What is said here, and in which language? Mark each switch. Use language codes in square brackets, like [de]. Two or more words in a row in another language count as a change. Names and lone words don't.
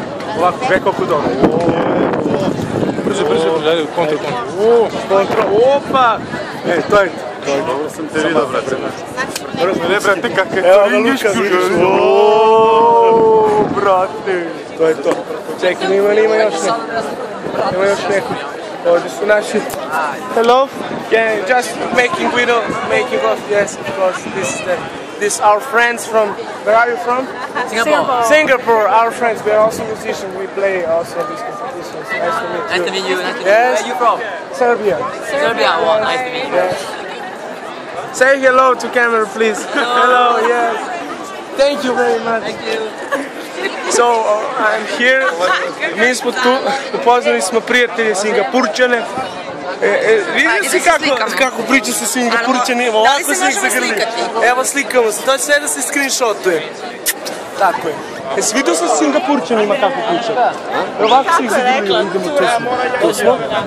[sr] Ovako, kako je dobro. Brže, ajde, kontra. Opa! To je. Dobro sam te vidio, brate. Ne, brate, kak je to Luka, vidiš? Brate. To je to. Čekaj, ima još neko. Ima još neko. Ovdje su naši. [en] Hello? Yeah, just making video, making of, yes, of course. This our friends from, where are you from? Singapore, our friends. We are also musicians. We play also these competitions. Nice to meet you. Nice to meet you. Yes. Where are you from? Serbia. Serbia. Well, nice to meet you. Yes. Say hello to camera, please. Hello, yes. Thank you very much. Thank you. So, I'm here. [sr] Mi smo tu, upoznali smo prijatelje Singapurčane. Vidim si kako priča sa Singapurčanima, ovako se ih zagrli. Evo slikamo se, to će sve da se screenshotuje. Tako je. Jesi vidio sa Singapurčanima kako priča? Ovako se ih zagrli, idemo tu smo.